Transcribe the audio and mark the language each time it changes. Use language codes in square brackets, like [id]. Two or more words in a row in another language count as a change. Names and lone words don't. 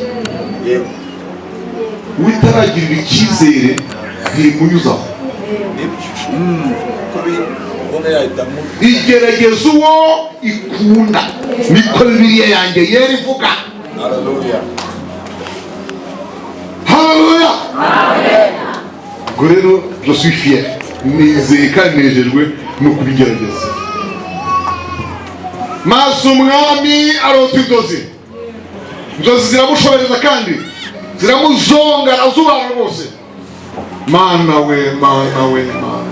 [rw] Witaragirira icyizere ntimunyuzaho. Igerageza uwo ikunda, niko Bibiliya yanjye yera ivuga. Haleluya. Ubwo rero [fr] je suis fier, [rw] nizeye kandi nejejwe no kubigerageza. Maze umwami arota inzozi. Inzozi ziramushobereza kandi ziramuzonga azubana rwose. Mana we, mana we, mana.